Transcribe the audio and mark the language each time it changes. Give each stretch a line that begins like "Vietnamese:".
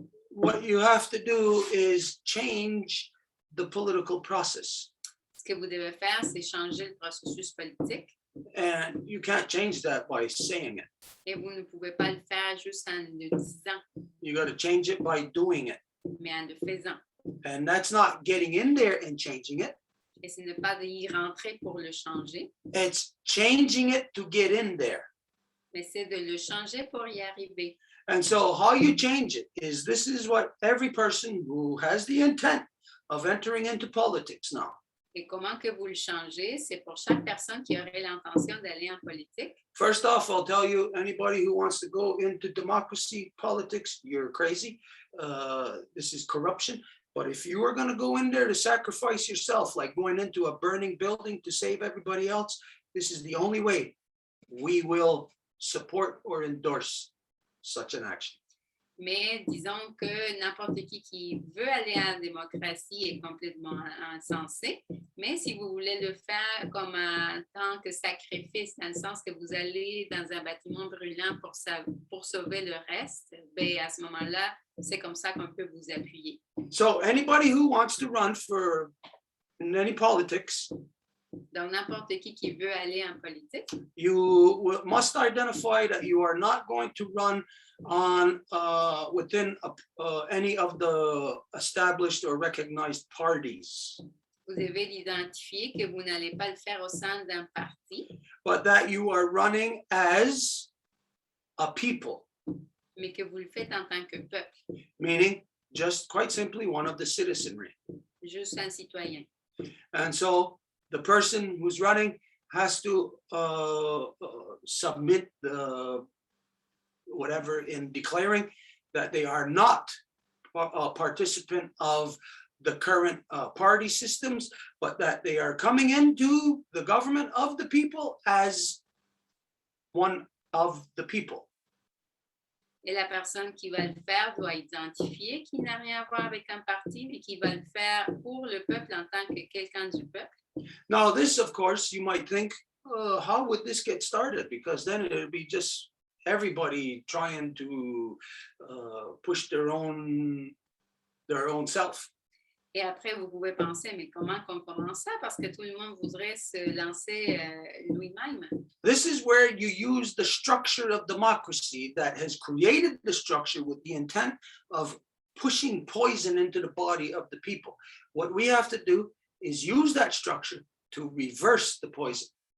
English: What you have to do is change the political process.
French: Ce que vous devez faire, c'est changer le processus politique.
English: And you can't change that by saying it.
French: Et vous ne pouvez pas le faire juste en le disant.
English: You got to change it by doing it.
French: Mais en le faisant.
English: And that's not getting in there and changing it.
French: Et ce n'est pas d'y rentrer pour le changer.
English: It's changing it to get in there.
French: Mais c'est de le changer pour y arriver.
English: And so how you change it is, this is what every person who has the intent of entering into politics now.
French: Et comment que vous le changez, c'est pour chaque personne qui aurait l'intention d'aller en politique.
English: First off, I'll tell you, anybody who wants to go into democracy politics, you're crazy. This is corruption. But if you are going to go in there to sacrifice yourself, like going into a burning building to save everybody else, this is the only way we will support or endorse such an action.
French: Mais disons que n'importe qui veut aller en démocratie est complètement insensé. Mais si vous voulez le faire comme en tant que sacrifice, dans le sens que vous allez dans un bâtiment brûlant pour sauver le reste, ben à ce moment-là, c'est comme ça qu'on peut vous appuyer.
English: So anybody who wants to run for any politics,
French: donc n'importe qui veut aller en politique,
English: you must identify that you are not going to run on within any of the established or recognized parties.
French: Vous devez l'identifier que vous n'allez pas le faire au sein d'un parti.
English: But that you are running as a people.
French: Mais que vous le faites en tant que peuple.
English: Meaning, just quite simply, one of the citizenry.
French: Juste un citoyen.
English: And so the person who's running has to submit the whatever in declaring that they are not a participant of the current party systems, but that they are coming into the government of the people as one of the people.
French: Et la personne qui va le faire doit identifier qu'il n'a rien à voir avec un parti, mais qui va le faire pour le peuple en tant que quelqu'un du peuple.
English: Now, this, of course, you might think, how would this get started? Because then it would be just everybody trying to push their own self.
French: Et après, vous pouvez penser, mais comment qu'on commence ça? Parce que tout le monde voudrait se lancer lui-même.
English: This is where you use the structure of democracy that has created the structure with the intent of pushing poison into the body of the people. What we have to do is use that structure to reverse the poison.